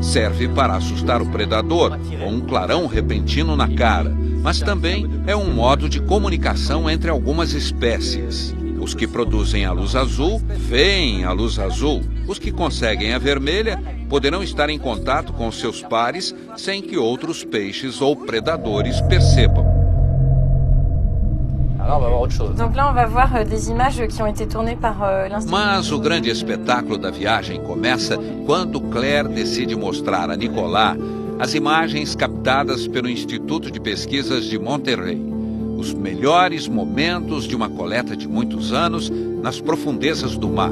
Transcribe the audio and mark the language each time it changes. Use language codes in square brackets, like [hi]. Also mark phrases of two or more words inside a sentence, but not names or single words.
[pt] Serve para assustar o predador, com um clarão repentino na cara, mas também é um modo de comunicação entre algumas espécies. Os que produzem a luz azul, veem a luz azul. Os que conseguem a vermelha poderão estar em contato com seus pares sem que outros peixes ou predadores percebam. [fr] Donc là, on va voir des images qui ont été tournées par l'Institut. [pt] Mas o grande espetáculo da viagem começa quando Claire decide mostrar a Nicolas as imagens captadas pelo Instituto de Pesquisas de Monterrey. Os melhores momentos de uma coleta de muitos anos nas profundezas do mar.